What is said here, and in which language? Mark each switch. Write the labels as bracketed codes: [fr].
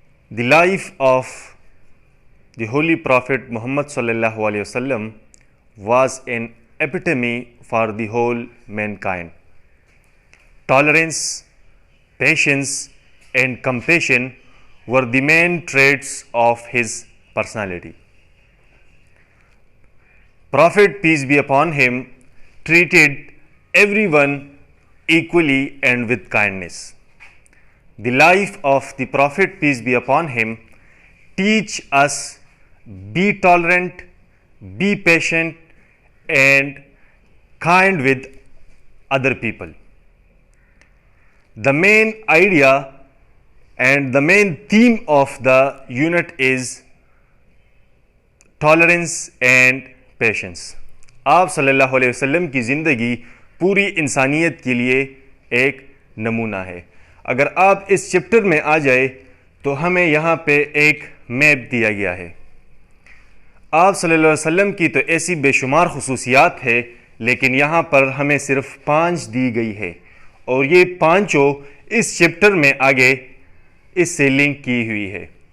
[en] The life of the holy prophet Muhammad صلی اللہ علیہ وسلم was an epitome for the whole mankind. Tolerance, patience, and compassion were the main traits of his personality. Prophet, peace be upon him, treated everyone equally and with kindness. The life of the Prophet, peace be upon him, teach us be tolerant, be patient, and kind with other people. The main idea and the main theme of the unit is tolerance and patience. [ur] آپ صلی اللہ علیہ وسلم کی زندگی پوری انسانیت کے لیے ایک نمونہ ہے۔ اگر آپ اس چیپٹر میں آ جائے تو ہمیں یہاں پہ ایک میپ دیا گیا ہے۔ آپ صلی اللہ علیہ وسلم کی تو ایسی بے شمار خصوصیات ہے، لیکن یہاں پر ہمیں صرف 5 دی گئی ہے، اور یہ 5 اس چیپٹر میں آگے اس سے لنک کی ہوئی ہے۔